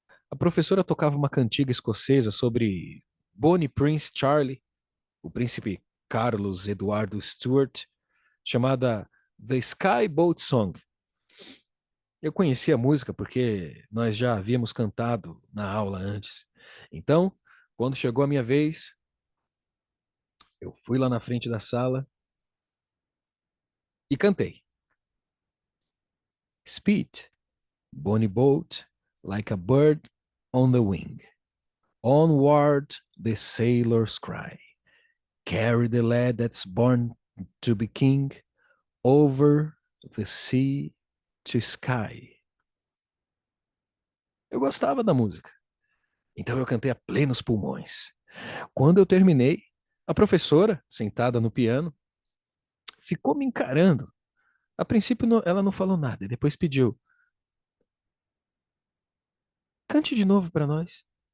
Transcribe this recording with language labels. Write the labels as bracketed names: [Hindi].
[Portuguese] A professora tocava uma cantiga escocesa sobre Bonnie Prince Charlie, o príncipe Carlos Eduardo Stuart, chamada The Sky Boat Song. Eu conhecia a música porque nós já havíamos cantado na aula antes. Então, quando chegou a minha vez, eu fui lá na frente da sala e cantei. [English] Speed, Bonnie Boat, like a bird on the wing. Onward the sailors cry. Carry the lad that's born to be king over the sea to sky. [Portuguese] Eu gostava da música, então eu cantei a plenos pulmões. Quando eu terminei, a professora, sentada no piano, ficou me encarando. A princípio ela não falou nada e depois pediu: "Cante de novo para nós."